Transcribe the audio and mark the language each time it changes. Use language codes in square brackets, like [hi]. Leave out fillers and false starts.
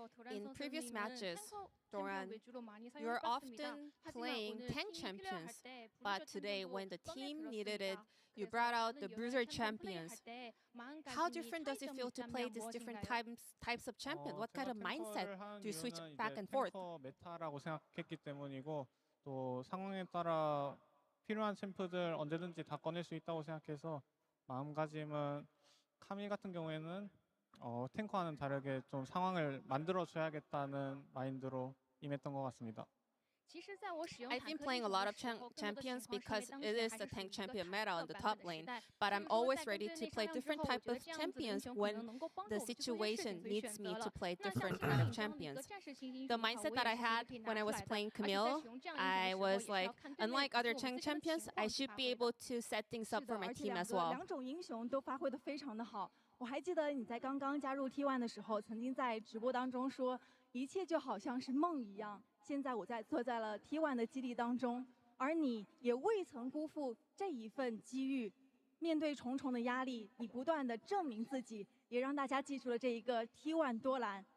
[en] In previous matches, Doran, you're often playing tank champions, but today when the team needed it, you brought out the bruiser champions. How different does it feel to play these different types of champion? What kind of mindset do you switch back and forth? [ko] 메타라고 생각했기 때문이고 또 상황에 따라 필요한 챔프들 언제든지 다 꺼낼 수 있다고 생각해서 마음가짐은 카밀 같은 경우에는 탱커와는 다르게 좀 상황을 만들어줘야겠다는 마인드로 임했던 것 같습니다. [en] I've been playing a lot of champions because it is the tank champion meta on the top lane, but I'm always ready to play different type of champions when the situation needs me to play different kind of champions. The mindset that I had when I was playing Camille, I was like, unlike other tank champions, I should be able to set things up for my team as well. [zh] 两种英雄都发挥得非常的好。我还记得你在刚刚加入 T1 的时候，曾经在直播当中说，一切就好像是梦一样。现在我坐在了 T1 的基地当中，而你也未曾辜负这一份机遇。面对重重的压力，你不断的证明自己，也让大家记住了这一个 T1 多兰。